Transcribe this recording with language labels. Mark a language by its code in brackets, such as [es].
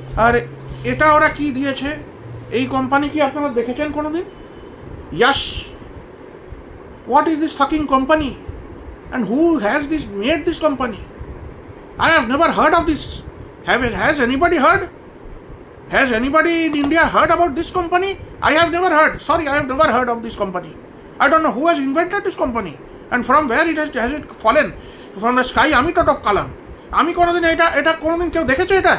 [bn] আর এটা ওরা কি দিয়েছে, এই কোম্পানি কি আপনারা দেখেছেন কোনোদিন? [en] Yes, what is this fucking company, and who has made this company? I have never heard of this. Has anybody heard? Has anybody in India heard about this company? I have never heard. Sorry, I have never heard of this company. I don't know who has invented this company and from where has it fallen from the sky. [bn] আমি তো top কালাম, আমি কোনোদিন এটা কোনোদিন কেউ দেখেছে?